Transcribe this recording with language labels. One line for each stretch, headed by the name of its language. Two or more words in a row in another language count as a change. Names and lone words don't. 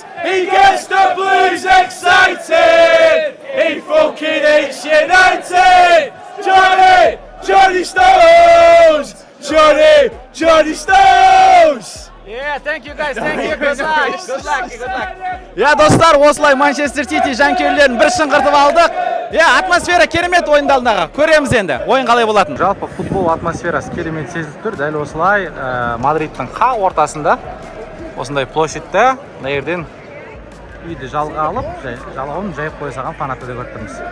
English: He gets the Blues excited! He fucking hates United! Johnny Stones! Johnny Stones! Yeah, thank you guys, thank you. Good luck.
Kazakh: Достар, осылай Манчестер Сити жанкүйерлерін бір шыңғыртып алдық. Атмосфера керемет ойындалдағы. Көреміз енді, ойын қалай болатын. Жалпы футбол атмосферасы керемет сезіліп тұр. Дәл осылай Мадридтің қақ ортасында осындай площадьта, мына жерден үйді жалға алып, жалғауын жайып қоя салған фанатты деп көріп тұрмыз.